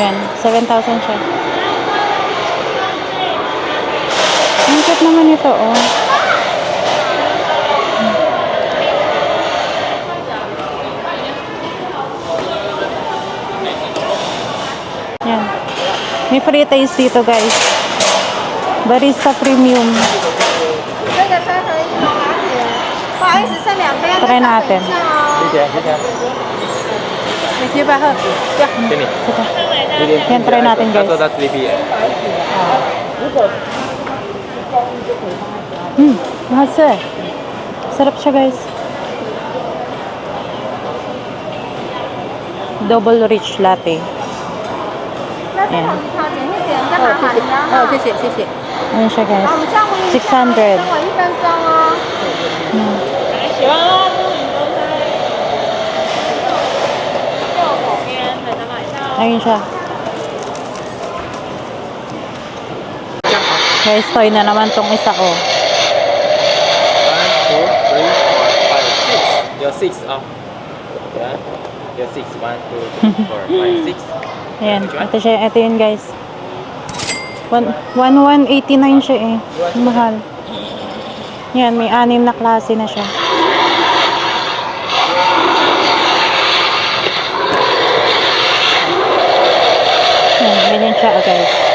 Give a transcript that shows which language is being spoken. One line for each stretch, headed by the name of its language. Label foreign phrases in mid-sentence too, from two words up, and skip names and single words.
Filipino: Yan, 7,000 siya. Ang cute naman ito, oh. Yan. May free taste dito, guys. Barista Premium.
Chinese: 这个3合1吗？不好意思，剩2杯，要
Filipino: Try
Chinese: 再等
Filipino: natin.
Chinese: 一下哦。谢谢。
Filipino: May siya ba?
Chinese: 给你。
Filipino: Yan, try natin, guys.
English: That's sleepy.
Filipino: Mahal siya eh. Sarap siya, guys. Double rich latte.
Chinese: 那是红茶点会点在哪里呀？谢谢谢谢。
Filipino: Ayan siya, guys.
Chinese: 好，我们先回一下， 600. 等我1分钟哦。
Filipino: Ayun siya. Guys, toy na naman tong isa ko.
English: 1, 2, 3, 4, 5, 6. You're 6 ah. Yeah. You're 6. 1, 2, 3, 4, 5, 6.
Filipino: Ayan, ito siya. Ito yun, guys. 1189 siya eh. Mahal. Yan, may 6 na klase na siya. Yan, ganyan siya, guys.